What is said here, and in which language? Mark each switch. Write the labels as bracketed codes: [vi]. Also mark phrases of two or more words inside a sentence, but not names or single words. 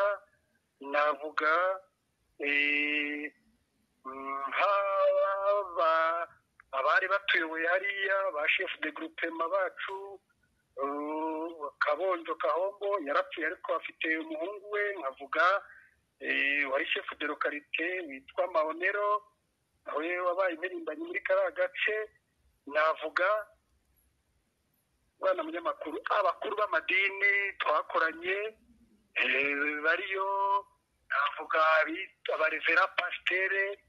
[rw] Navuga abari batuyoboye hariya ba [fr] chef de groupement [rw] bacu, Kabonjo Kahombo yarapfuye ariko afite umuhungu we. Nkavuga wari [fr] chef de localité [rw] witwa Mahonero, nawe wabaye impirimbanyi muri kariya gace. Navuga bwana munyamakuru abakuru b'amadini twakoranye bariyo, navuga abarevera pasiteri